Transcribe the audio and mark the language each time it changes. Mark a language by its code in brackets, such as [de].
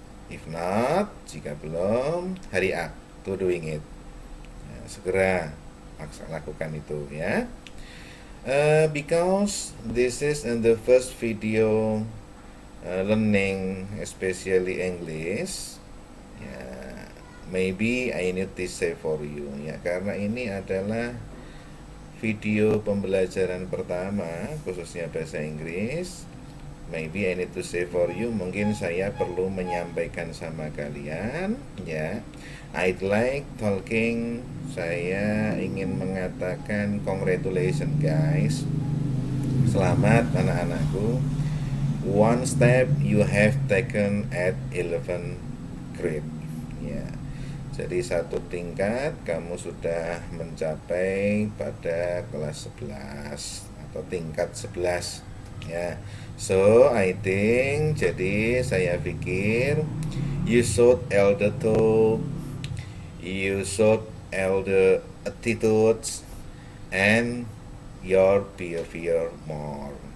[en] If not, [id] jika belum, [en] hurry up to doing it. [id] Ya, segera lakukan itu ya. [en] Because this is in the first video learning, especially English. Ya, maybe I need to say for you. [id] Ya, karena ini adalah video pembelajaran pertama khususnya bahasa Inggris. [en] Maybe I need to say for you, [id] mungkin saya perlu menyampaikan sama kalian ya. [en] I'd like talking, [id] saya ingin mengatakan [en] congratulations guys. [id] Selamat anak-anakku. [en] One step you have taken at 11 grade. [id] Ya. Jadi satu tingkat kamu sudah mencapai pada kelas 11 atau tingkat 11 ya. [en] So I think, [id] jadi saya pikir [en] you should elder talk, you should elder attitudes and your behavior more.